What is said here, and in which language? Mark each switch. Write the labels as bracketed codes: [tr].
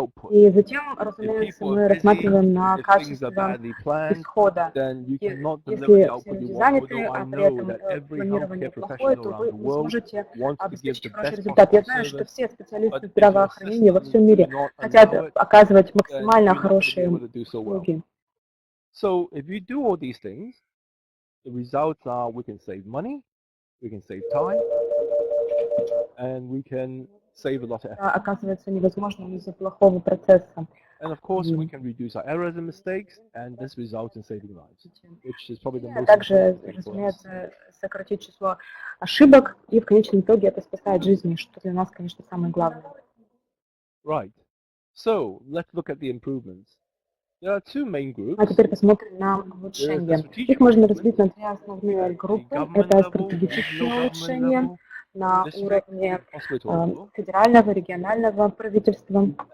[ru] И затем, разумеется, мы рассматриваем на качество исхода. Если все люди заняты, а при этом планирование плохое, то вы не сможете обеспечить хороший результат. Я знаю, что все специалисты здравоохранения во всем мире хотят оказывать максимально хорошие услуги. [en] So if you do all these things, the results are we can save money, we can save time, and we can save a lot of effort. [ru] Оказывается невозможно из-за плохого процесса. [en] And of course, we can reduce our errors and mistakes, and this results in saving lives, which is probably the most [ru] также, разумеется, сократить число ошибок, и в конечном итоге это спасает жизни, что для нас, конечно, самое главное. [en] Right. So let's look at the improvements. [ru] А теперь посмотрим на улучшения. Их можно разбить на 2 основные группы. Это стратегические улучшения на уровне федерального, регионального правительства.